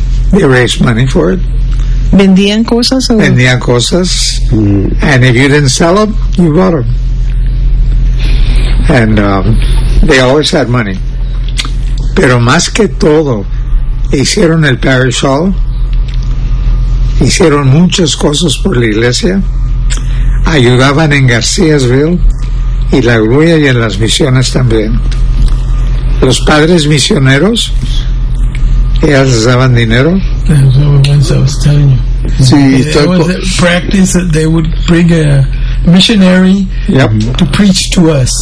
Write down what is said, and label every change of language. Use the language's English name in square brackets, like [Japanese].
[English] They raised money for it. [Spanish] ¿Vendían cosas? ¿O? Vendían cosas. Mm. [English] And if you didn't sell them, you bought them. And they always had money. [Spanish] Pero más que todo, hicieron el parish hall. Hicieron muchas cosas por la iglesia. Ayudaban en Garcíasville. Y la grulla y en las misiones también. Los padres misioneros, ellas les daban dinero. [English] That's what I was telling you. [Spanish] Sí, [English] there was a practice that they would bring a missionary to preach to us.